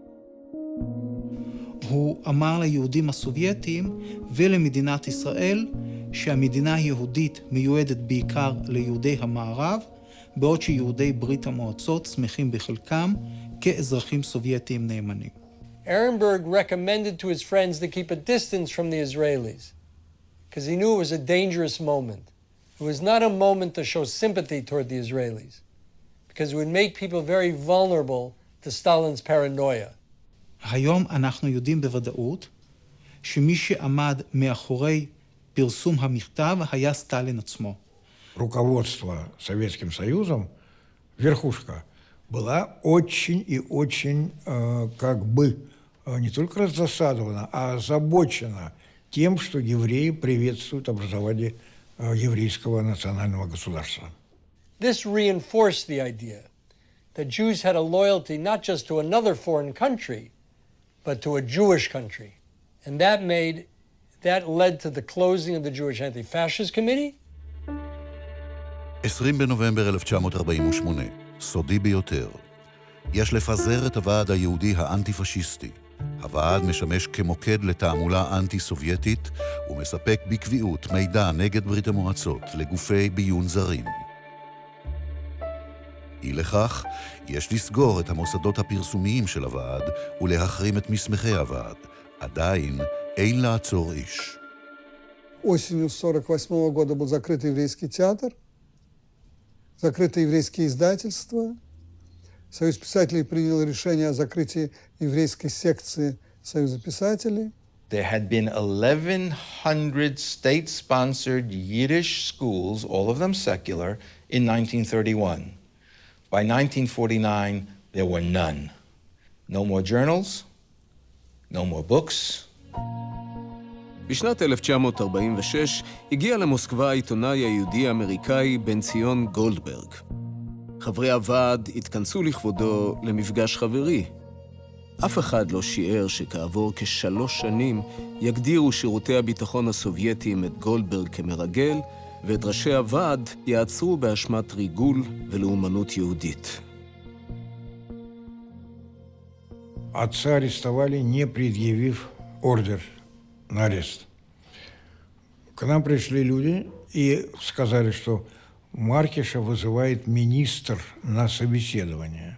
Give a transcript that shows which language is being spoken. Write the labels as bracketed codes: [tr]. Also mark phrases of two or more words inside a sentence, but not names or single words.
[he] הוא אמר ליהודים הסובייטיים ולמדינת ישראל שהמדינה היהודית מיועדת בעיקר ליהודי המערב, בעוד שיהודי ברית המועצות שמחים בחלקם כאזרחים סובייטיים נאמנים. [en] Ehrenberg recommended to his friends to keep a distance from the Israelis because he knew it was a dangerous moment. It was not a moment to show sympathy toward the Israelis because it would make people very vulnerable to Stalin's paranoia. [he] היום אנחנו יודעים בוודאות שמי שעמד מאחורי פרסום המכתב היה סטלין עצמו. [ru] Руководство Советским Союзом, верхушка, была очень и очень как бы не только раздосадована, а озабочена тем, что евреи приветствуют образование еврейского национального государства. [en] This reinforced the idea that Jews had a loyalty not just to another foreign country, but to a Jewish country. And that led to the closing of the Jewish Anti-Fascist Committee. [he] 20 בנובמבר 1948, סודי ביותר. יש לפזר את הוועד היהודי האנטי-פשיסטי. הוועד משמש כמוקד לתעמולה אנטי-סובייטית ומספק בקביעות מידע נגד ברית המועצות לגופי ביון זרים. אי לכך, יש לסגור את המוסדות הפרסומיים של הוועד ולהחרים את מסמכי הוועד. עדיין אין לעצור איש. [ru] Осенью 1948 года был закрыт еврейский театр, закрыто еврейские издательства. Союз писателей принял решение о закрытии еврейской секции Союза писателей. [en] There had been 1,100 state-sponsored Yiddish schools, all of them secular, in 1931. By 1949, there were none. No more journals, no more books. [he] בשנת 1946 הגיע למוסקבה העיתונאי היהודי האמריקאי בן ציון גולדברג. חברי הוועד התכנסו לכבודו למפגש חברי. אף אחד לא שיער שכעבור כ3 שנים יגדירו שירותי הביטחון הסובייטיים את גולדברג כמרגל, ואת ראשי הוועד יעצרו באשמת ריגול ולאומנות יהודית. [ru] Отца арестовали, не предъявив ордер на арест. К нам пришли люди и сказали, что Маркиша вызывает министр на собеседование.